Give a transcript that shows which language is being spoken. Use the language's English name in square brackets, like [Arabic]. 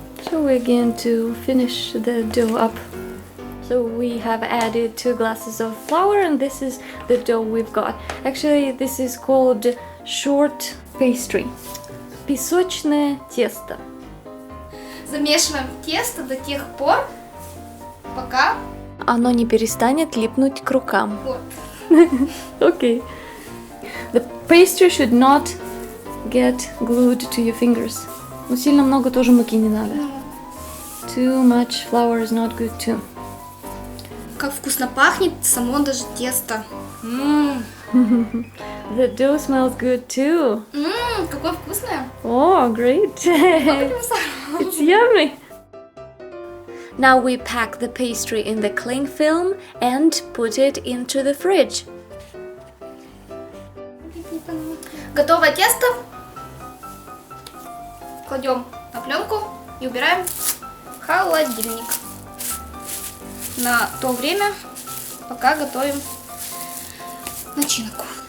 [English] So we're going to finish the dough up. So we have added 2 glasses of flour and this is the dough we've got. Actually, this is called short pastry. [Russian] Песочное тесто. Замешиваем тесто до тех пор, пока оно не перестанет липнуть к рукам. вот. [English] Okay. The pastry should not get glued to your fingers. [Russian] Но сильно много тоже муки не надо. [English] Too much flour is not good too. [Russian] Как вкусно пахнет само даже тесто. [English] The dough smells good too. [Russian] Какое вкусное. [English] Oh, great. It's yummy. Now we pack the pastry in the cling film and put it into the fridge. [Russian] Готовое тесто кладем на пленку и убираем в холодильник на то время, пока готовим начинку.